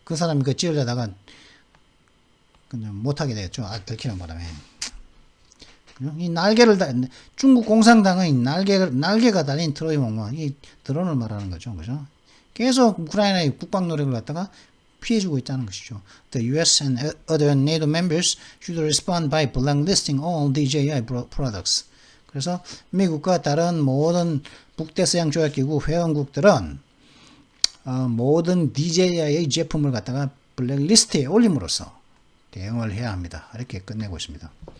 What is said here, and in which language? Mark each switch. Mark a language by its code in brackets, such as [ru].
[ko] 그 사람이 지으려다가 못하게 됐죠. 들키는 바람에. 이 중국 공산당의 날개가 달린 트로이 목마, 이 드론을 말하는 거죠. 그죠? 계속 우크라이나의 국방 노력을 갖다가 피해주고 있다는 것이죠. [en] The US and other NATO members should respond by blacklisting all DJI products. [ko] 그래서 미국과 다른 모든 북대서양 조약기구 회원국들은 모든 DJI의 제품을 갖다가 블랙리스트에 올림으로써 대응을 해야 합니다. 이렇게 끝내고 있습니다.